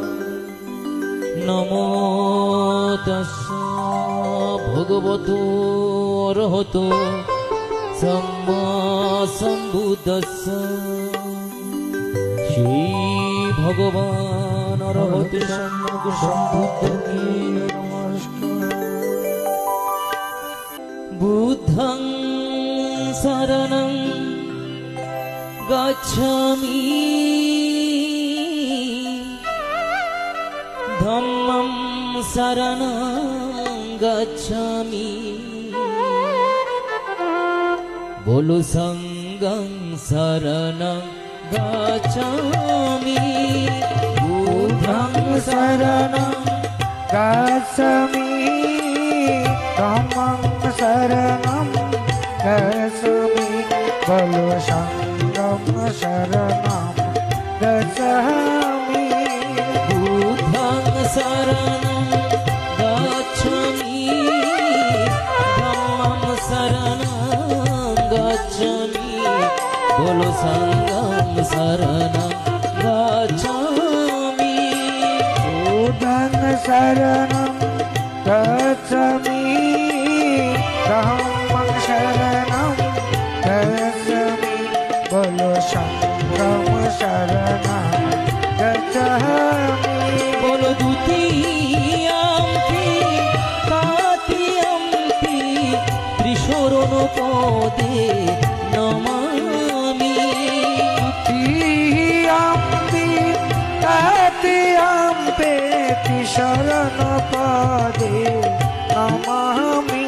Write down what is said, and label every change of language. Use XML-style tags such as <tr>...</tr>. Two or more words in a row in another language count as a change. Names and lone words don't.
<pi>নমো তস্য ভগবতো অরহতো সম্মা সম্বুদ্ধস্য</pi> <bn>শ্রী ভগবান অরহত সম্যক সম্বুদ্ধকে নমস্কার।</bn> <pi>বুদ্ধং শরণং গচ্ছামি ধম্মং শরণং গচ্ছামি বলো সংঘং শরণং গচ্ছামি। বুদ্ধং শরণং গচ্ছামি ধম্মং শরণং গচ্ছামি বলো সংঘং শরণং গচ্ছামি। বুদ্ধং শরণং গচ্ছামি ধম্মং শরণং গচ্ছামি বলো সংঘং শরণং গচ্ছামি। বুদ্ধং শরণং গচ্ছামি ধম্মং শরণং গচ্ছামি বলো সংঘং শরণং গচ্ছামি।</pi> <bn>বলো</bn> <pi>দ্বিতীয়াম্পি তৃতীয়াম্পি</pi> <bn>ত্রিশরণ পদে নমামি।</bn> <pi>দ্বিতীয়াম্পি তৃতীয়াম্পি</pi> <bn>ত্রিশরণ পদে নমামি।</bn>